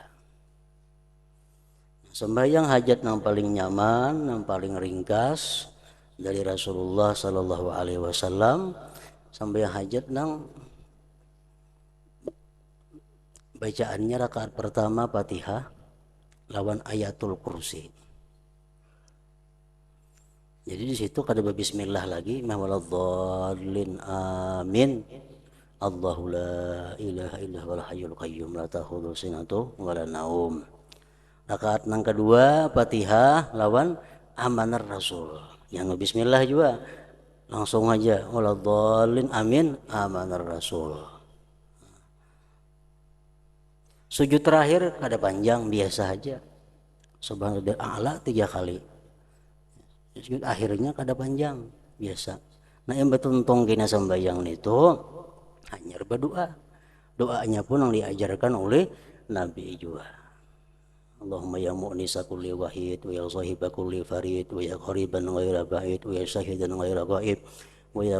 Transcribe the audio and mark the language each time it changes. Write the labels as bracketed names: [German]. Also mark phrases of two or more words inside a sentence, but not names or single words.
[Banjar] Sembahyang hajat yang paling nyaman, yang paling ringkas dari Rasulullah [Arabic] صلى الله عليه وسلم. [Banjar] Sembahyang hajat yang bacaannya rakaat pertama Fatihah lawan ayatul kursi. Jadi di situ kada bismillah lagi, [Arabic] ولا الضالين آمين. الله لا إله إلا هو الحي القيوم لا تأخذه سنة ولا نوم. [Banjar] Rakaat yang kedua Fatihah lawan amanar Rasul. Yang bismillah juga langsung aja [Arabic] ولا الضالين آمين آمن الرسول. [Banjar] Sujud terakhir kada panjang, biasa aja. [Arabic] سبحان الله الأعلى [Banjar] 3 kali. Sujud akhirnya kada panjang, biasa. Nah, yang betuntong kena sembahyang itu hanya berdoa. Doanya pun yang diajarkan oleh Nabi juga. [Arabic] اللهم يا مؤنس كل واحد ويا صاحب كل فريد ويا قريبا غير بعيد ويا شاهدا غير غائب